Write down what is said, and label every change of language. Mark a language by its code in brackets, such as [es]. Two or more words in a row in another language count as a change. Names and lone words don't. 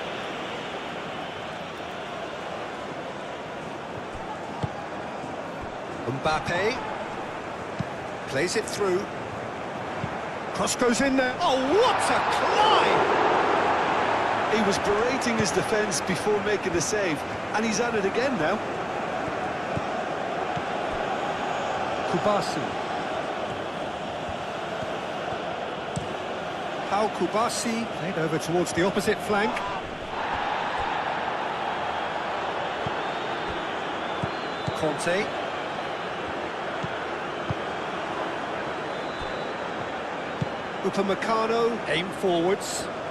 [en] Mbappe plays it through. Cross goes in there. Oh, what a climb! He was berating his defence before making the save, and he's at it again now. Kubasi. Pau Kubasi played over towards the opposite flank. Conte. Upamecano aim forwards.